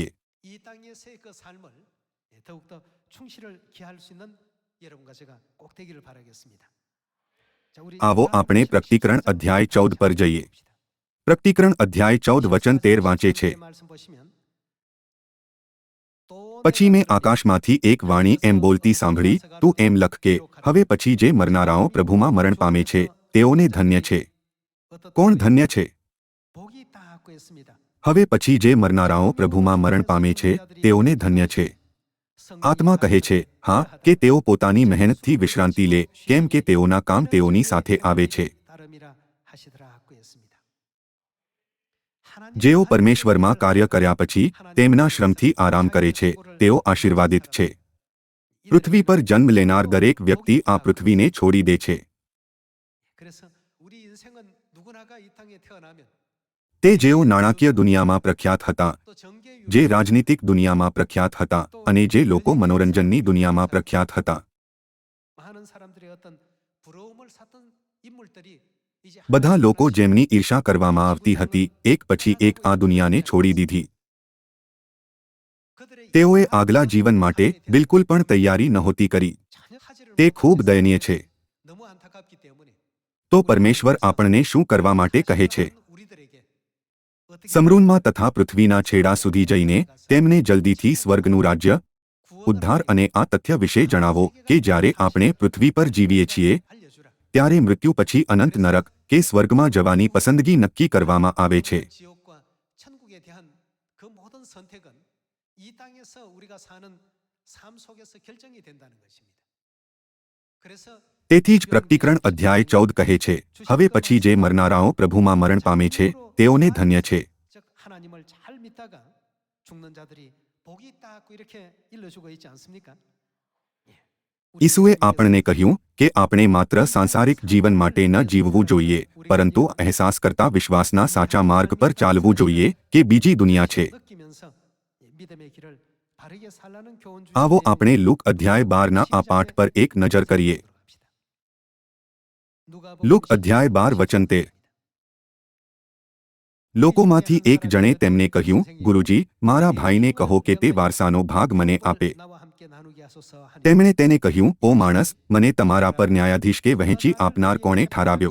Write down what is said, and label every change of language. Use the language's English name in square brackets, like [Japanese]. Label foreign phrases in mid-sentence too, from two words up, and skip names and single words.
[Korean] 이 땅에서의 그 삶을 더욱더 충실을 기할 수 있는 여러분과 제가 꼭 되기를 바라겠습니다. 자, 우리 [Gujarati] આવો આપણે પ્રકટીકરણ અધ્યાય 14 પર જઈએ. પ્રકટીકરણ અધ્યાય 14 વચન 13 વાંચે છે. [Korean] 말씀 보시면 [Gujarati] પછી મેં આકાશમાંથી એક વાણી એમ બોલતી સાંભળી, તું એમ લખ કે હવે પછી જે મરનારાઓ પ્રભુમાં મરણ પામે છે તેઓને ધન્ય છે. કોણ ધન્ય છે? [Korean] 복이 있다고 했습니다. [Gujarati] હવે પછી જે મરનારાઓ પ્રભુમાં મરણ પામે છે તેઓને ધન્ય છે. આત્મા કહે છે, હા, કે તેઓ પોતાની મહેનતથી વિશ્રાંતિ લે, કેમ કે તેઓના કામ તેઓની સાથે આવે છે. [Korean] 따름이라 하시더라고 했습니다. [Gujarati] જેઓ પરમેશ્વરમાં કાર્ય કર્યા પછી તેમના શ્રમથી આરામ કરે છે તેઓ આશીર્વાદિત છે. પૃથ્વી પર જન્મ લેનાર દરેક વ્યક્તિ આ પૃથ્વીને છોડી દે છે. [Korean] 그래서 우리 인생은 누구나가 이 땅에 태어나면 [Gujarati] તે જેઓ નાણાકીય દુનિયામાં પ્રખ્યાત હતા, [Korean] 또 정계 [Gujarati] જે રાજનીતિક દુનિયામાં પ્રખ્યાત હતા અને જે લોકો મનોરંજનની દુનિયામાં પ્રખ્યાત હતા, [Korean] 많은 사람들의 어떤 부러움을 샀던 인물들이 이제 [Gujarati] બધા લોકો જેમની ઈર્ષા કરવામાં આવતી હતી એક પછી એક આ દુનિયાને છોડી દીધી. [Korean] 그들의 [Gujarati] તેઓએ આગલા જીવન માટે બિલકુલ પણ તૈયારી નહોતી કરી. [Korean] 전혀 하지를 [Gujarati] તે [Korean] 못했어요. [Gujarati] ખૂબ દયનીય છે. [Korean] 너무 안타깝기 때문에 [Gujarati] તો પરમેશ્વર આપણને શું કરવા માટે કહે છે? [Korean] 우리들에게 어떻게 [Gujarati] સમરૂનમાં તથા પૃથ્વીના છેડા સુધી જઈને તેમને જલ્દીથી સ્વર્ગનું રાજ્ય, ઉદ્ધાર અને આ તથ્ય વિશે જણાવો કે જ્યારે આપણે પૃથ્વી પર જીવીએ છીએ [Korean] 알려주라. [Gujarati] ત્યારે મૃત્યુ પછી અનંત નરક કે સ્વર્ગમાં જવાની પસંદગી નક્કી કરવામાં આવે છે. [Korean] 지옥과 천국에 대한 그 모든 선택은 이 땅에서 우리가 사는 삶 속에서 결정이 된다는 것입니다. 그래서 [Gujarati] તેથી જ પ્રકટીકરણ અધ્યાય 14 કહે છે, હવે પછી જે મરનારાઓ પ્રભુમાં મરણ પામે છે તેઓને ધન્ય છે. [Korean] 즉 하나님을 잘 믿다가 죽는 자들이 복이 있다고 이렇게 일러주고 있지 않습니까? [Gujarati] ઈસુએ આપણને કહ્યું કે આપણે માત્ર સાંસારિક જીવન માટે ન જીવવું જોઈએ, પરંતુ અહેસાસ કરતા વિશ્વાસના સાચા માર્ગ પર ચાલવું જોઈએ કે બીજી દુનિયા છે. [Korean] 느끼면서 믿음의 길을 바르게 살라는 교훈 중에 [Gujarati] આવો આપણે લૂક અધ્યાય 12ના આ પાઠ પર એક નજર કરીએ. લૂક અધ્યાય 12 વચન 13. લોકોમાંથી એક જણે તેમને કહ્યું, ગુરુજી, મારા ભાઈને કહો કે તે વારસાનો ભાગ મને આપે. તેમણે તેને કહ્યું, ઓ માણસ, મને તમારા પર ન્યાયાધીશ કે વહેંચી આપનાર કોણે ઠરાવ્યો?